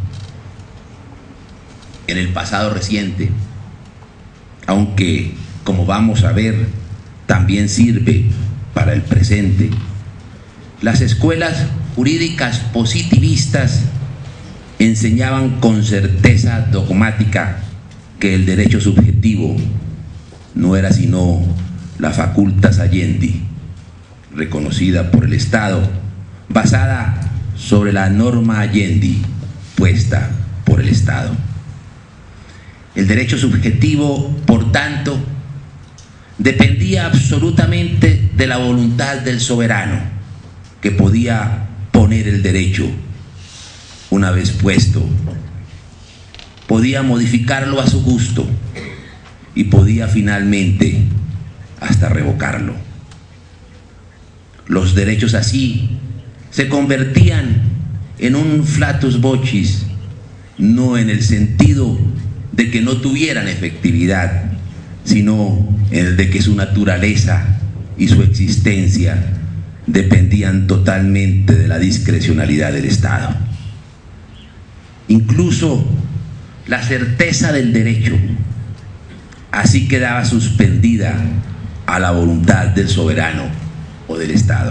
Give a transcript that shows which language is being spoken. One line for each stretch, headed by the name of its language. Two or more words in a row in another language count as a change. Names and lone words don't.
Spanish: En el pasado reciente, aunque como vamos a ver también sirve para el presente, las escuelas jurídicas positivistas enseñaban con certeza dogmática que el derecho subjetivo no era sino la
Latin: facultas alliendi,
Spanish: reconocida por el Estado, basada sobre la
Latin: norma alliendi
Spanish: puesta por el Estado. El derecho subjetivo, por tanto, dependía absolutamente de la voluntad del soberano, que podía poner el derecho una vez puesto, podía modificarlo a su gusto y podía finalmente hasta revocarlo. Los derechos así se convertían en un
Latin: flatus vocis,
Spanish: no en el sentido de que no tuvieran efectividad, sino en el de que su naturaleza y su existencia dependían totalmente de la discrecionalidad del Estado. Incluso la certeza del derecho así quedaba suspendida a la voluntad del soberano o del Estado.